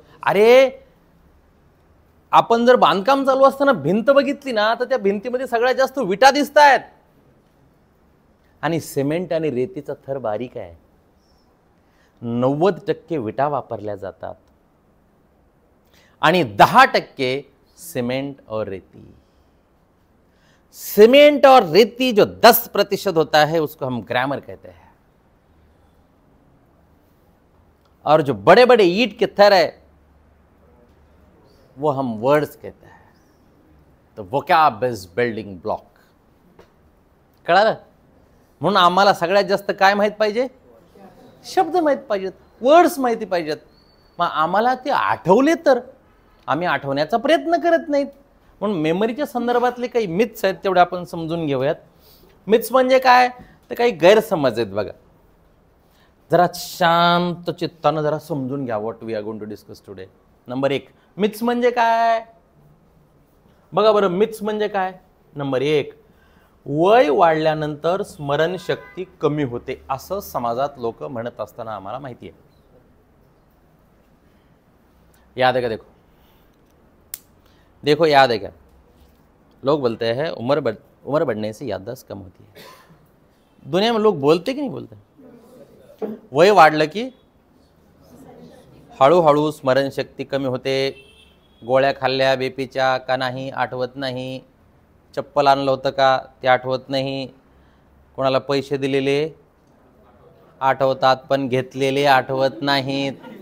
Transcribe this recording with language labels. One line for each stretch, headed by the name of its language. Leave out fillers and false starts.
Marathi: अरे आपण जर बांधकाम चालू असताना भिंत बघितली ना तर त्या भिंतीमध्ये सगळ्यात जास्त विटा दिसत आहेत आणि सिमेंट आणि रेतीचा थर बारीक आहे. 90% विटा वापरल्या जातात आणि 10% सिमेंट और रेती.
Hindi: सीमेंट और रेती जो 10% होता है उसको हम ग्रामर कहते हैं, और जो बड़े बड़े ईंट के थर है वो हम वर्ड्स कहते हैं.
English: तो vocab is building block. कळालं?
Marathi: म्हणून आम्हाला सगळ्यात जास्त काय माहित पाहिजे? शब्द माहित पाहिजेत, वर्ड्स माहिती पाहिजेत. मग आम्हाला ते आठवले तर आम्ही आठवण्याचा प्रयत्न करत नाहीत. म्हणून मेमरीच्या संदर्भातले काही मिथ्स आहेत तेवढे आपण समजून घेऊयात. मिथ्स म्हणजे काय? तर काही गैरसमज आहेत बघा. जरा शांत चित्तानं जरा समजून घ्या
English: What we are going to discuss today.
Marathi: Number 1, myths म्हणजे काय? बघा बरं, मिथ्स म्हणजे काय? नंबर 1, वय वाढल्यानंतर स्मरणशक्ती कमी होते असं समाजात लोक म्हणत असताना आम्हाला माहिती आहे.
Hindi: याद है क्या? देखो याद है क्या? लोग बोलते हैं उम्र बढ़ने से याददाश्त कम होती है. दुनिया में लोग बोलते कि नहीं बोलते?
Marathi: वय वाढलं की हळूहळू स्मरणशक्ती कमी होते. गोळ्या खाल्ल्या बीपीच्या का नाही आठवत नाही. चप्पल आणलं होतं का ते आठवत नाही. कोणाला पैसे दिलेले आठवतात पण घेतलेले आठवत नाहीत.